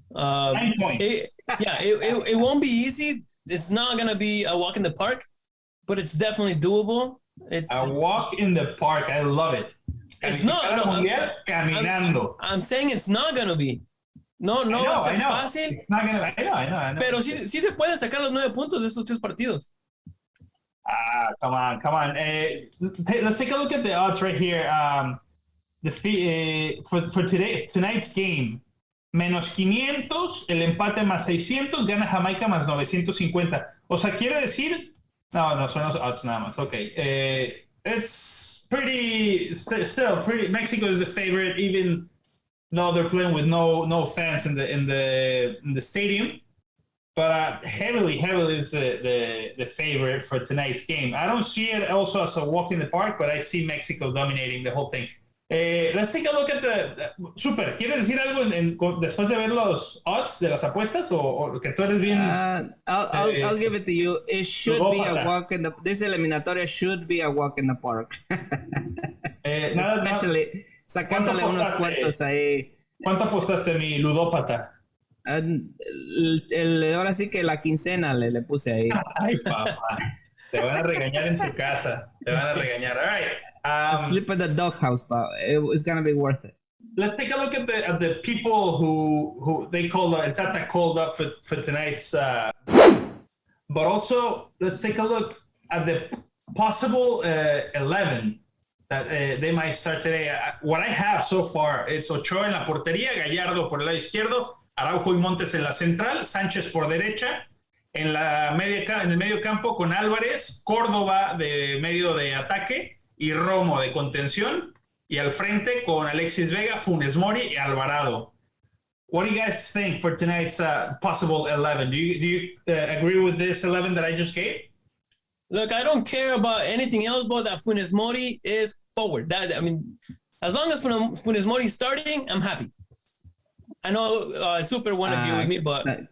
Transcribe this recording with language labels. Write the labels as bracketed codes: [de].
[en] 9 points. It won't be easy. It's not going to be a walk in the park, but it's definitely doable. A walk in the park. I love it. It's not. [es] Caminando. [en] I'm saying it's not going to be. [es] No va a ser fácil. [en] It's not gonna, I know. [es] Pero sí se pueden sacar los 9 puntos de estos 3 partidos. [en] Come on. Let's take a look at the odds right here. For tonight's game, [es] menos 500, el empate más 600, gana Jamaica más 950. O sea, quiere decir... No, son los odds nada más. Okay. [en] It's still pretty... Mexico is the favorite, even though they're playing with no fans in the stadium. But heavily is the favorite for tonight's game. I don't see it also as a walk in the park, but I see Mexico dominating the whole thing. Let's take a look at the Super. [es] ¿Quieres decir algo después de ver los odds de las apuestas o que tú eres bien? [en] I'll give it to you. It should be a walk in the. This eliminatoria should be a walk in the park. [es] Especially sacándole unos cuantos ahí. ¿Cuánto apostaste, mi ludópata? Ahora sí que la quincena le puse ahí. Ay, papá. Te van a regañar en su casa. Te van a regañar. [en] All right. Sleep at the doghouse, but it's gonna be worth it. Let's take a look at the people who they called Tata called up for tonight's. But also, let's take a look at the possible 11 that they might start today. What I have so far, it's [es] Ochoa en la portería, Gallardo por el lado izquierdo, Araujo y Montes en la central, Sánchez por derecha, en el medio campo con Álvarez, Córdoba de medio de ataque y Romo de contención, y al frente con Alexis Vega, Funes Mori y Alvarado. [en] What do you guys think for tonight's possible 11? Do you agree with this 11 that I just gave? Look, I don't care about anything else but that Funes Mori is forward. That, I mean, as long as Funes Mori is starting, I'm happy. I know Super won't agree with me, but